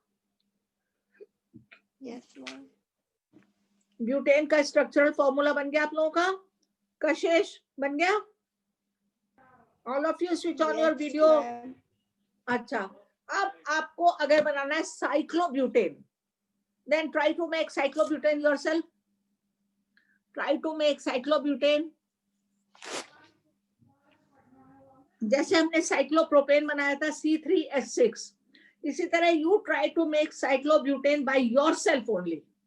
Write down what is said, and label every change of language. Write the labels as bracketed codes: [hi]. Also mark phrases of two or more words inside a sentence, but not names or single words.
[en] Yes, ma'am. [hi] ब्यूटेन का [en] structural formula [hi] बन गया आप लोगों का? कशिश बन गया? [en] All of you switch on your video. [hi] अच्छा, अब आपको अगर बनाना है साइक्लोब्यूटेन, [en] then try to make cyclobutane yourself. Try to make cyclobutane. [hi] जैसे हमने साइक्लोप्रोपेन बनाया था C3H6, इसी तरह [en] you try to make cyclobutane by yourself only.